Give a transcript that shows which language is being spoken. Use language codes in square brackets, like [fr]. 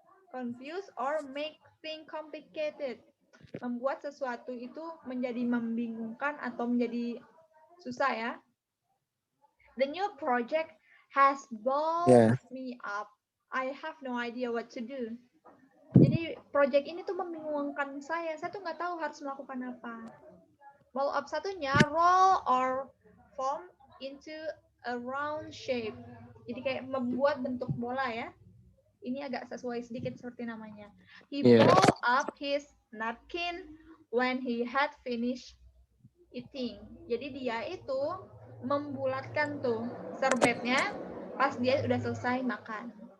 [en] Confuse or make things complicated. [id] Membuat sesuatu itu menjadi membingungkan atau menjadi susah ya. [en] The new project has balled me up. I have no idea what to do. [id] Jadi project ini tuh membingungkan saya. Saya tuh nggak tahu harus melakukan apa. [en] Ball up satunya roll or form into a round shape. [id] Jadi kayak membuat bentuk bola ya. Ini agak sesuai sedikit seperti namanya. [en] He balled up his napkin when he had finished eating. [id] Jadi dia itu membulatkan tuh serbetnya pas dia udah selesai makan.